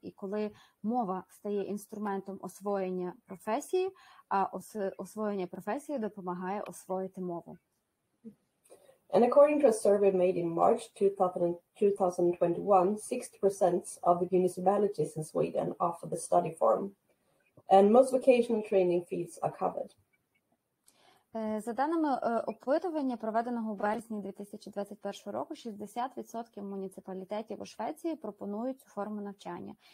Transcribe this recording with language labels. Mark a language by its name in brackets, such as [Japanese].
[Ukrainian] І коли мова стає інструментом освоєння професії, а освоєння професії допомагає освоїти мову. [English] And according to a survey made in March 2021, 60% of the municipalities in Sweden offer the study form, and most vocational training fields are covered. [Ukrainian] За даними опитування, проведеного у березні 2021 року, 60% муніципалітетів у Швеції пропонують цю форму навчання.